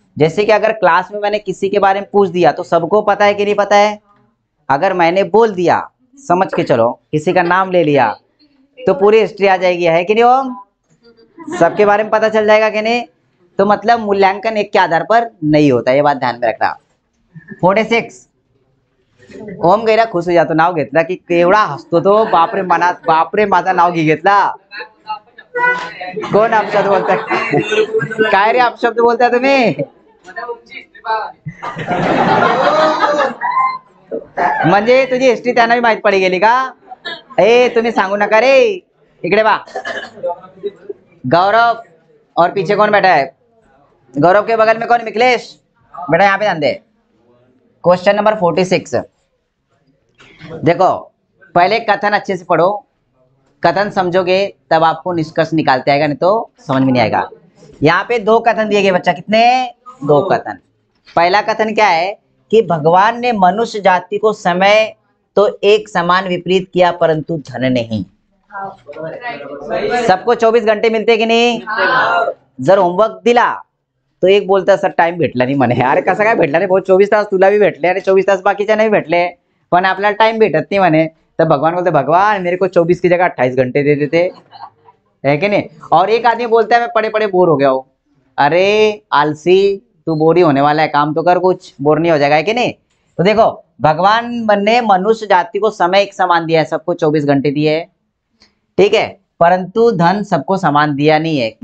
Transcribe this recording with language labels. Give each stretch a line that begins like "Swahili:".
Hindi: जैसे कि अगर क्लास में मैंने किसी के बारे में पूछ दिया तो सबको पता है कि नहीं पता है? अगर मैंने बोल दिया, समझ के चलो, किसी का नाम ले लिया तो पूरी हिस्ट्री आ जाएगी, है कि नहीं ओम? सबके बारे में पता चल जाएगा कि नहीं? तो मतलब मूल्यांकन एक के आधार पर नहीं होता, ये बात ध्यान में रखना।
Marathi: 46 ओम गैरा खुश हो जातो नाव घेतला की केवढा हसतो तो, बापरे मनात, बापरे माझा नाव घेतला। कोण अपशब्द बोलताय? काय रे अपशब्द बोलताय तुम्ही? म्हणजे तुझी हिस्ट्री त्यांना माहित पडी गेली का? ए तुम्ही सांगू नका रे, इकडे बा।
Hindi: गौरव और पीछे कौन बैठा है? गौरव के बगल में कौन? मिथिलेश बेटा यहाँ पे ध्यान दे। क्वेश्चन नंबर 46 देखो, पहले कथन अच्छे से पढ़ो, कथन समझोगे तब आपको निष्कर्ष निकालते आएगा, नहीं तो समझ में नहीं आएगा। यहाँ पे दो कथन दिए गए बच्चा, कितने? दो कथन। पहला कथन क्या है कि भगवान ने मनुष्य जाति को समय तो एक समान विपरीत किया परंतु धन नहीं। सबको 24 घंटे मिलते कि नाही?
Marathi: जर होमवर्क दिला तो एक बोलता सर टाइम भेटला नाही म्हणे। अरे कसं काय भेटला नाही भाऊ? 24 तास तुला भी भेटले आणि 24 तास बाकीच्या नाही भेटले, पण आपल्याला टाइम भेटत नाही म्हणे।
Hindi: तर भगवान बोलते भगवान मेरे को 24 की जगह 28 घंटे दे देते, है कि नहीं? और एक आदमी बोलता है मैं पढ़े पढ़े बोर हो गया हूँ। अरे आलसी, तू बोर ही होने वाला है, काम तो कर, कुछ बोर नहीं हो जाएगा, है कि नहीं? तो देखो भगवान ने मनुष्य जाति को समय एक समान दिया है, सबको 24 घंटे दिए है, ठीक है, परंतु धन सबको समान दिया नहीं है।